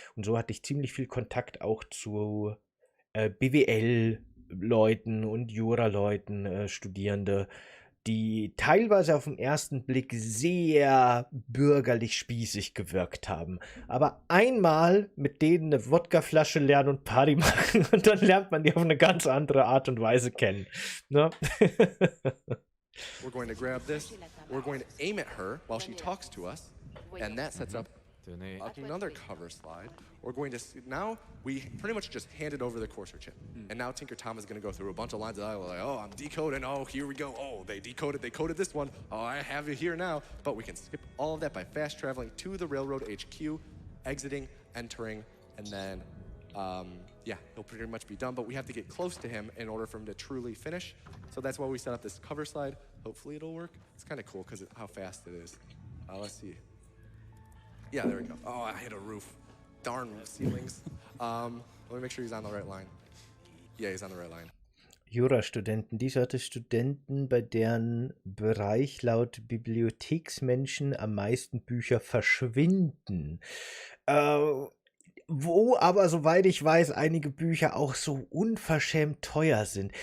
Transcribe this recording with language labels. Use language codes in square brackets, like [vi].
[de] Und so hatte ich ziemlich viel Kontakt auch zu BWL-Leuten und Jura-Leuten, Studierende, die teilweise auf den ersten Blick sehr bürgerlich spießig gewirkt haben. Aber einmal mit denen eine Wodkaflasche lernen und Party machen und dann lernt man die auf eine ganz andere Art und Weise kennen. Ne? [en] We're going to grab this. We're going to aim at her while she talks to us. And that sets up [fr] Tenez. [en] another cover slide. We're going to, now we pretty much just handed over the Corsair chip. And now Tinker Tom is going to go through a bunch of lines of dialogue like, oh, I'm decoding. Oh, here we go. Oh, they coded this one. Oh, I have it here now. But we can skip all of that by fast traveling to the railroad HQ, exiting, entering, and then, yeah, he'll pretty much be done. But we have to get close to him in order for him to truly finish. So that's why we set up this cover slide. Hopefully it'll work. It's kind of cool because how fast it is. Let's see. Yeah, there we go. Oh, I hit a roof. Darn ceilings. Let me make sure he's on the right line. Yeah, he's on the right line. [de] Jurastudenten, die Sorte Studenten, bei deren Bereich laut Bibliotheksmenschen am meisten Bücher verschwinden. Wo aber, soweit ich weiß, einige Bücher auch so unverschämt teuer sind.